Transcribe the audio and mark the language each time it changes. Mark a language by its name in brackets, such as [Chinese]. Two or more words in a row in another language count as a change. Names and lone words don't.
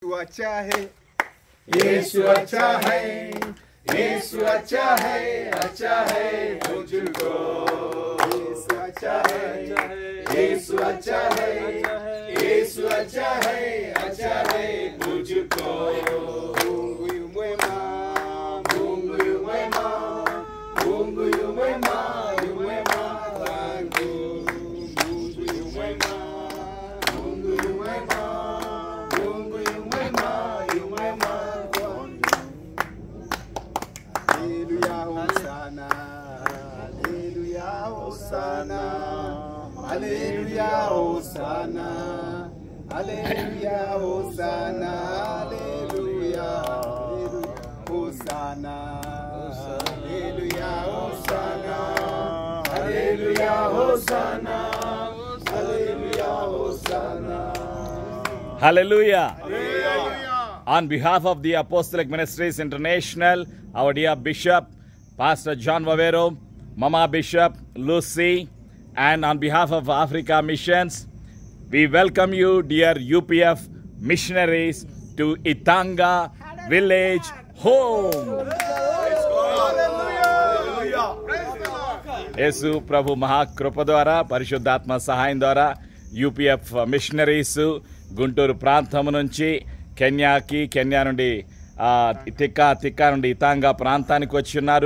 [Hindi] यीशु अच्छा है, यीशु अच्छा है, यीशु अच्छा है मुझको। यीशु अच्छा है, यीशु अच्छा है, यीशु अच्छा है मुझको। [Swahili] Mungu yu mwema, Mungu yu mwema, Mungu yu mwema, yu mwema kwangu. Mungu yu mwema, Mungu yu mwema, Mungu yu mwema, yu mwema kwangu. Haleluya hosana, haleluya hosana, haleluya hosana, haleluya hosana, haleluya hosana, haleluya hosana, [English] Hallelujah, Hosanna, Hallelujah, Hosanna. Hallelujah. On behalf of the Apostolic Ministries International, our dear Bishop, Pastor John Vavero, Mama Bishop, Lucy, and on behalf of Africa Missions, we welcome you, dear UPF missionaries, to Itanga Village Home. [Telugu] యేసు ప్రభు మహాకృప ద్వారా పరిశుద్ధాత్మ సహాయం ద్వారా [English] UPF missionaries [Telugu] గుంటూరు ప్రాంతం నుంచి కెన్యా నుండి తిక్కా నుండి ఇతాంగా ప్రాంతానికి వచ్చి ఉన్నారు.